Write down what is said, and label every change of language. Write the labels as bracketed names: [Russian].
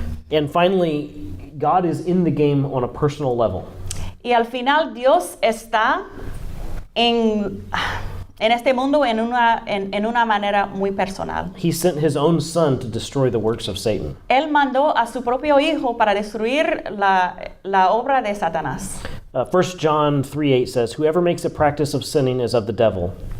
[English] And finally, God is in the game on a personal level. [Spanish] Y al final Dios está en este mundo en una manera muy personal. [English] He sent his own son to destroy the works of Satan. [Spanish] Él mandó a su propio hijo para destruir la obra de Satanás. [English] 1 John 3:8 says, "Whoever makes a practice of sinning is of the devil."